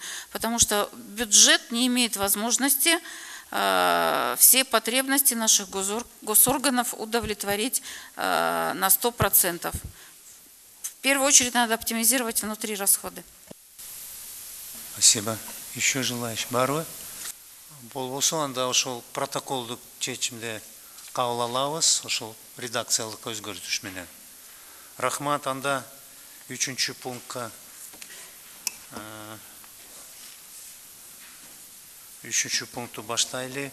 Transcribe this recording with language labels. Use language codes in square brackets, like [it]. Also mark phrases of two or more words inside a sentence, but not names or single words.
[ru] Потому что бюджет не имеет возможности все потребности наших госорганов удовлетворить на 100%. В первую очередь надо оптимизировать внутри расходы. Спасибо. Еще желающий барбы? [ky] Болбосо анда ошол протоколдук чечимди кабыл алабыз, ошол редакциялык өзгөртүш менен. Рахмат, анда 3-чү пунктка 3-чү пункту баштайлы.